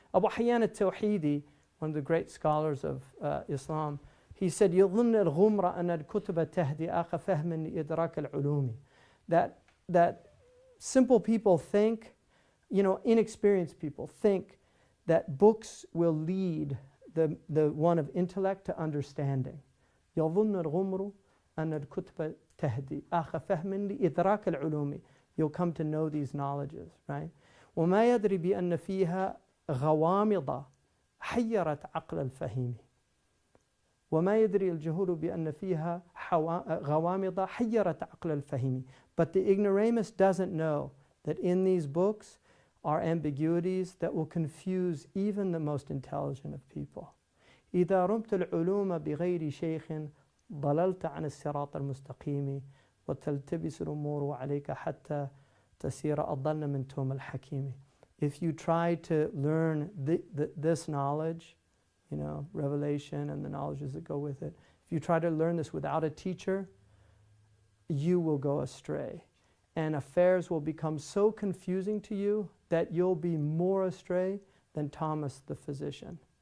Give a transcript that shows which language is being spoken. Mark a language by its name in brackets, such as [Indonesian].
[English] Abu Hayyan al-Tawhidi, one of the great scholars of Islam, he said, يظن الغمر أن الكتب تهدي أخ فهم لإدراك العلوم. That simple people think, inexperienced people think that books will lead the one of intellect to understanding. [Arabic] يظن الغمر أن الكتب تهدي أخ فهم لإدراك العلوم. [English] You'll come to know these knowledges, right? [Arabic] وما يدري بأن فيها غوامض حيرت عقل الفهيم. وما يدري الجهول بأن فيها غوامض حيرت عقل الفهيم. But the ignoramus doesn't know [English] that in these books are ambiguities that will confuse even the most intelligent of people. [Arabic] إذا رمت العلوم بغير شيخ ضللت عن الصراط المستقيم وتلتبس الأمور عليك حتى تسير أضل من توم الحكيم. [English] If you try to learn this knowledge, you know, revelation and the knowledges that go with it, if you try to learn this without a teacher, you will go astray. And affairs will become so confusing to you that you'll be more astray than Thomas the physician.